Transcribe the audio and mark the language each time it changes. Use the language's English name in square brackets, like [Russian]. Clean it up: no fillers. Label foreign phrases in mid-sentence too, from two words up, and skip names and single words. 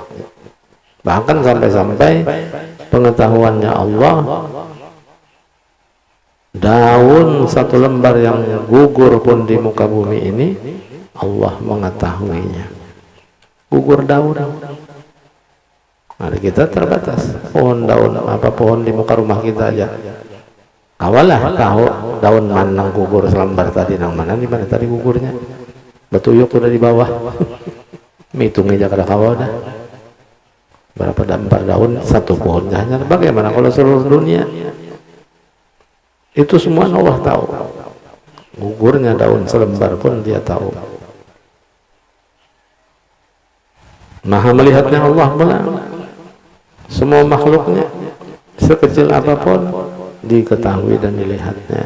[Banjar] Bahkan sampai-sampai pengetahuannya Allah, daun satu lembar yang gugur pun di muka bumi ini Allah mengetahuinya. Gugur daun. Nah, kita terbatas. Pohon daun, apa pohon di muka rumah kita aja. Awalah tahu daun manang gugur selembar tadi, nang mana di mana tadi gugurnya. Betuyuk udah di bawah. Hitung aja kada kawa dah. Berapa dampar daun satu pohonnya hanya. Bagaimana kalau seluruh dunia? Itu semua Allah tahu. Gugurnya daun selembar pun dia tahu. Maha melihatnya Allah pula. Semua makhluknya sekecil apapun diketahui dan dilihatnya.